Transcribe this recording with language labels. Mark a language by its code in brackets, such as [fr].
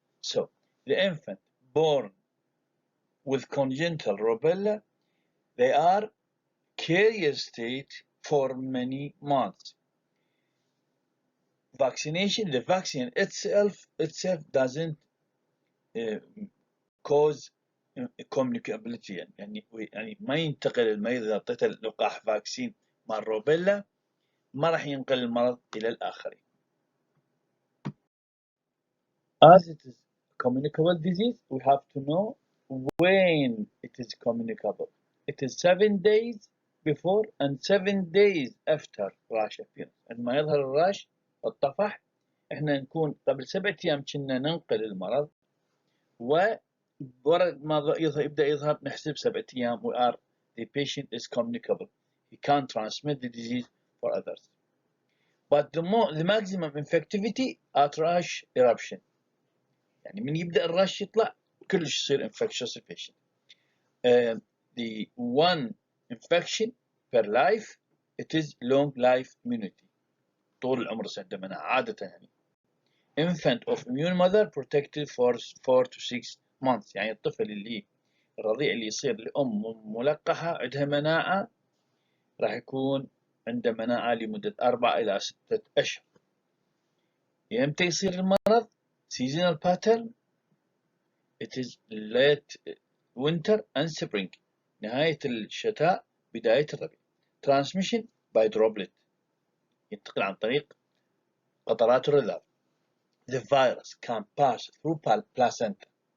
[en] So the infant born with congenital rubella, they are carrier state for many months. Vaccination, the vaccine itself doesn't cause communicability. [ar] يعني ما ينتقل المريض إذا أعطيته لقاح فاكسين مع الروبيلا ما راح ينقل المرض إلى الآخرين. [en] As it is communicable disease, we have to know when it is communicable. It is 7 days before and 7 days after rash appearance. [ar] عندما يظهر الراش الطفح احنا نكون قبل 7 أيام كنا ننقل المرض وورد ما يبدأ يظهر نحسب 7 أيام [en] we are the patient is communicable. He can't transmit the disease for others. But the maximum infectivity at rash eruption. [ar] يعني من يبدأ الراش يطلع كلش يصير [en] infectious patient. The one infection per life it is long life immunity. [ar] طول العمر عنده مناعة عادة يعني. [en] Infant of immune mother protected for 4 to 6 months. [ar] يعني الطفل اللي الرضيع اللي يصير لأم ملقحة عندها مناعة راح يكون عنده مناعة لمدة 4 إلى 6 أشهر. يمتى يصير المرض؟ [en] seasonal pattern it is late winter and spring. [ar] نهاية الشتاء بداية الربيع. [en] Transmission by droplet [ar] ينتقل عن طريق قطرات الرذاذ. [en] The virus can pass through placenta.